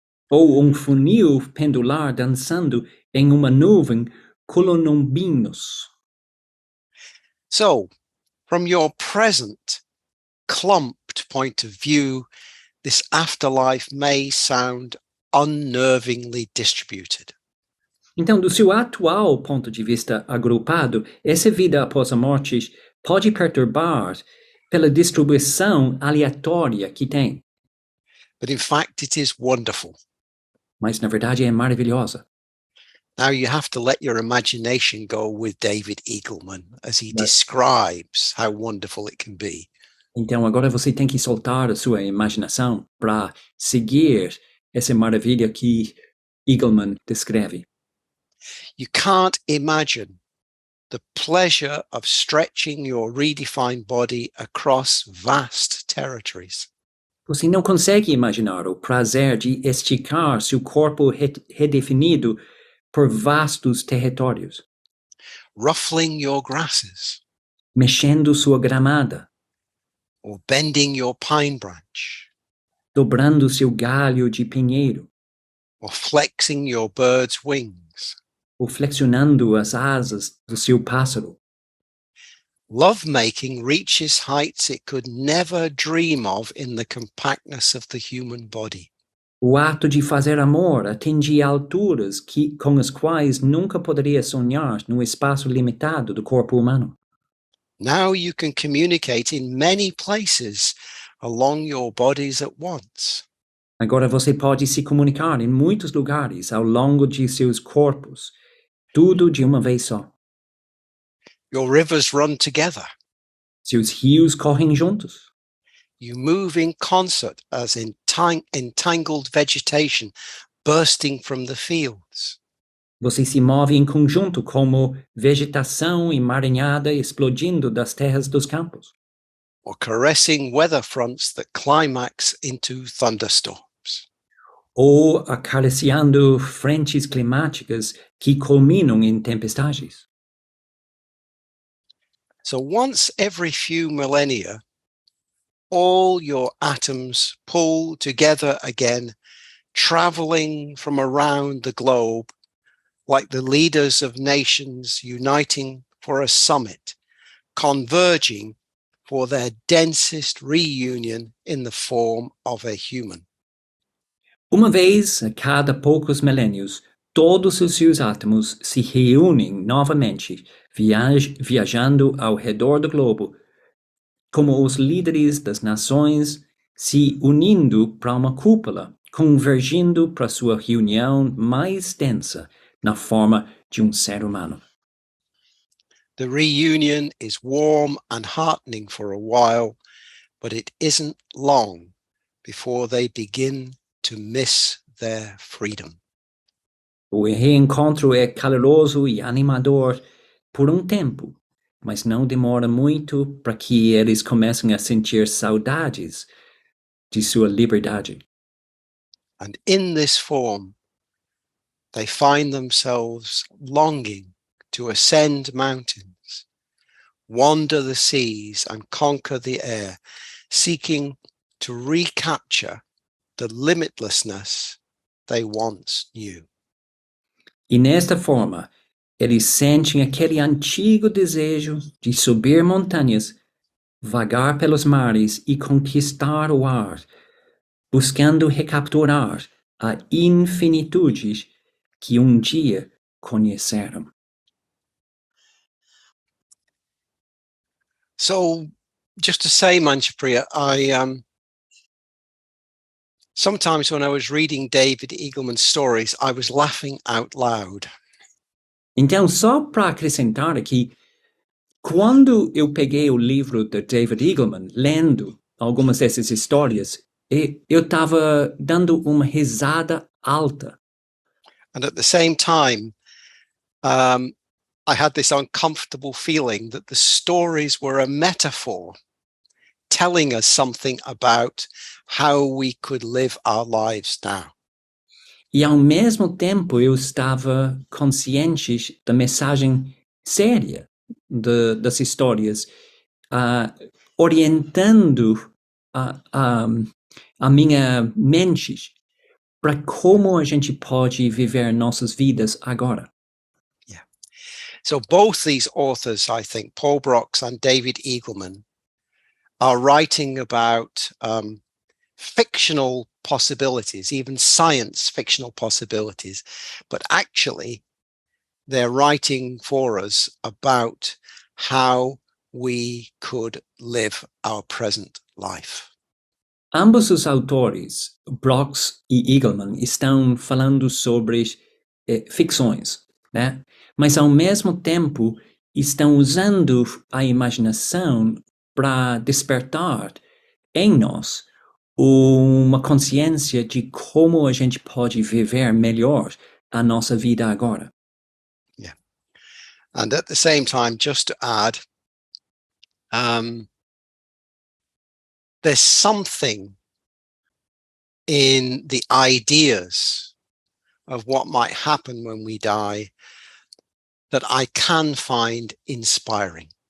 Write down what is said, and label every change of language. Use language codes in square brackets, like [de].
[pt] Ou funil pendular dançando em uma nuvem cumulonimbus. [en] So, from your present clumped point of view, this afterlife may sound unnervingly distributed. [pt] Então, do seu atual ponto de vista agrupado, essa vida após a morte pode perturbar pela distribuição aleatória que tem. [en] But in fact, it is wonderful. [pt] Mas, na verdade, é maravilhosa. [en] Now you have to let your imagination go with David Eagleman as he describes how wonderful it can be. [pt] Então, agora você tem que soltar a sua imaginação para seguir essa maravilha que Eagleman descreve. [en] You can't imagine the pleasure of stretching your redefined body across vast territories. [pt] Você não consegue imaginar o prazer de esticar seu corpo redefinido por vastos territórios. [en] Ruffling your grasses. [pt] Mexendo sua gramada. [en] Or bending your pine branch. [pt] Dobrando seu galho de pinheiro. [en] Or flexing your bird's wings. [pt] Ou flexionando as asas do seu pássaro. [en] Lovemaking reaches heights it could never dream of in the compactness of the human body. [pt] O ato de fazer amor atinge alturas com as quais nunca poderia sonhar no espaço limitado do corpo humano. [en] Now you can communicate in many places along your bodies at once. [pt] Agora você pode se comunicar em muitos lugares ao longo de seus corpos, tudo de uma vez só. [en] Your rivers run together. [pt] Seus rios correm juntos. [en] You move in concert as entangled vegetation bursting from the fields. [pt] Você se move em conjunto como vegetação emaranhada explodindo das terras dos campos. [en] Or caressing weather fronts that climax into thunderstorms. [pt] ou acariciando frentes climáticas que culminam em tempestades. [en] So once every few millennia, all your atoms pull together again, traveling from around the globe, like the leaders of nations uniting for a summit, converging for their densest reunion in the form of a human. [pt] Uma vez a cada poucos milênios, todos os seus átomos se reúnem novamente, viajando ao redor do globo, como os líderes das nações se unindo para uma cúpula, convergindo para sua reunião mais densa na forma de ser humano. [en] The reunion is warm and heartening for a while, but it isn't long before they begin to miss their freedom. [pt] O reencontro é caloroso e animador por tempo, mas não demora muito para que eles comecem a sentir saudades de sua liberdade. [en] And in this form, they find themselves longing to ascend mountains, wander the seas, and conquer the air, seeking to recapture the limitlessness they once knew. [pt] E nesta forma, eles sentem aquele antigo desejo de subir montanhas, vagar pelos mares e conquistar o ar, buscando recapturar a infinitude que dia conheceram. [en] So, just to say, Manchapriya, I sometimes when I was reading David Eagleman's stories, I was laughing out loud. [pt] Então, só para acrescentar aqui, quando eu peguei o livro de David Eagleman, lendo algumas dessas histórias, eu estava dando uma risada alta. [en] And at the same time, I had this uncomfortable feeling that the stories were a metaphor telling us something about how we could live our lives now. [pt] E ao mesmo tempo eu estava consciente da mensagem séria das histórias, orientando a minha mente para como a gente pode viver nossas vidas agora. [en] Yeah. So both these authors, I think, Paul Broks and David Eagleman, are writing about fictional possibilities, even science fictional possibilities, but actually they're writing for us about how we could live our present life. [pt] Ambos os autores, Brox e Eagleman, estão falando sobre ficções, né? Mas ao mesmo tempo estão usando a imaginação para despertar em nós uma consciência de como a gente pode viver melhor a nossa vida agora. [en] Yeah. And at the same time, just to add, there's something in the ideas of what might happen when we die that I can find inspiring.